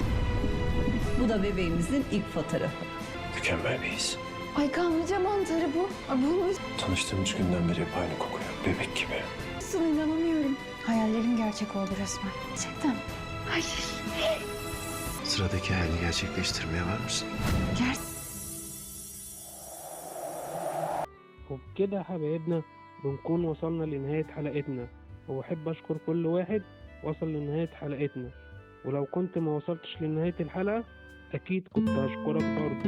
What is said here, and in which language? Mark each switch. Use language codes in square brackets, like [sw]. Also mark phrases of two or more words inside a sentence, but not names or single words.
[tr] Bu da bebeğimizin ilk fotoğrafı. Mükemmel bir his. Ay kanlıca mantarı bu. Ay bunu Tanıştığımız günden beri hep aynı kokuyor. Bebek gibi. nasıl inanamıyorum. Hayallerim gerçek oldu resmen. Gerçekten. Hayır. Sıradaki hayalini gerçekleştirmeye var mısın? [ar] وبكده يا حبايبنا بنكون وصلنا لنهاية حلقتنا، وبحب أشكر كل واحد وصل لنهاية حلقتنا. ولو كنت ما وصلتش لنهاية الحلقة أكيد كنت هشكرك برضو.